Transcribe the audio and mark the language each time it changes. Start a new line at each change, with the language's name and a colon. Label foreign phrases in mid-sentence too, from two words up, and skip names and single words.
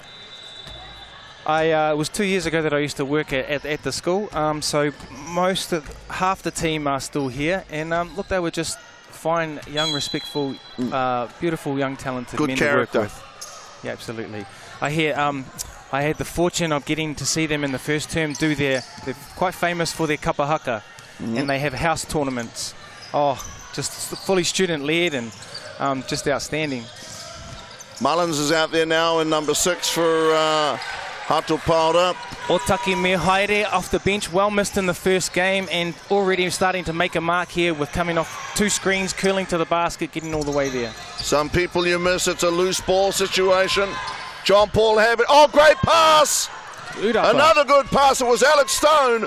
English: It was 2 years ago that I used to work at the school, so half the team are still here, and look, they were just fine, young, respectful, beautiful, young, talented Good men character. to work with. Yeah, absolutely. I had the fortune of getting to see them in the first term do they're quite famous for their kapa haka, and they have house tournaments. Oh, just fully student-led and just outstanding. Mullins is out there now in number 6 for Hato Paora. Otaki me haere off the bench, well missed in the first game, and already starting to make a mark here with coming off 2 screens, curling to the basket, getting all the way there. Some people you miss, it's a loose ball situation. John Paul have it. Oh, great pass! Tūrapa. Another good pass, it was Alex Stone.